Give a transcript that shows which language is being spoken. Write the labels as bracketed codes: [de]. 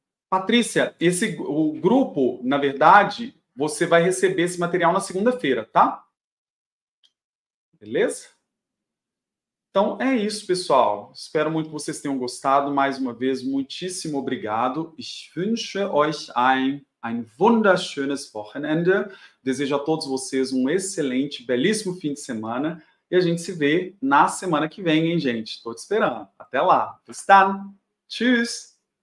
[pt] Patrícia, o grupo, na verdade, você vai receber esse material na segunda-feira, tá? Beleza? Então, é isso, pessoal. Espero muito que vocês tenham gostado. Mais uma vez, muitíssimo obrigado. [de] Ich wünsche euch ein wunderschönes Wochenende. [pt] Desejo a todos vocês um excelente, belíssimo fim de semana. E a gente se vê na semana que vem, hein, gente? Estou te esperando. Até lá. [de] Bis dann. Tschüss.